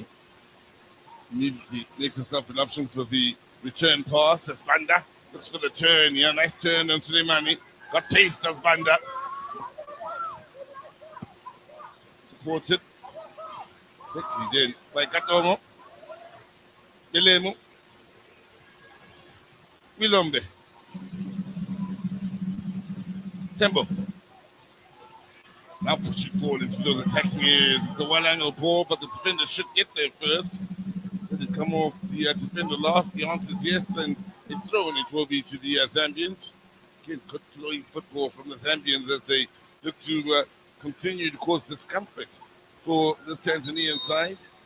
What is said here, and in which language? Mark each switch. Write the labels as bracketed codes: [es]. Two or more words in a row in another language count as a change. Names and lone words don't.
[en] Immediately makes himself an option for the return pass as Banda looks for the turn. Yeah, nice turn on Suleimani. Got pace of Banda. Ported. Quickly then by Katomo. Belemo. Wilombe. Tembo. Now pushing forward into those attacking areas. It's a well-angled ball, but the defender should get there first. Did it come off the defender last? The answer is yes, and it's thrown it will be to the Zambians. Again, good flowing football from the Zambians as they look to continue to cause discomfort for the Tanzanian side.